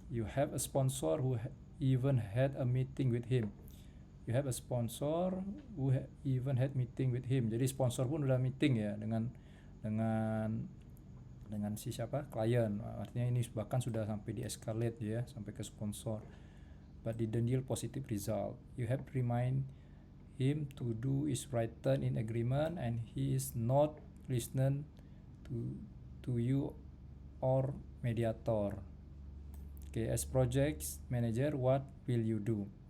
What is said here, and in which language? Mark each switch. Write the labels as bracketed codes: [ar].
[en] You have a sponsor who even had a meeting with him. You have a sponsor who even had meeting with him. [id] Jadi sponsor pun udah meeting ya dengan si siapa? Klien. Artinya ini bahkan sudah sampai di escalate ya, sampai ke sponsor. [en] But didn't yield positive result. You have to remind him to do is written in agreement and he is not listening to you or mediator. Okay, as project manager, what will you do?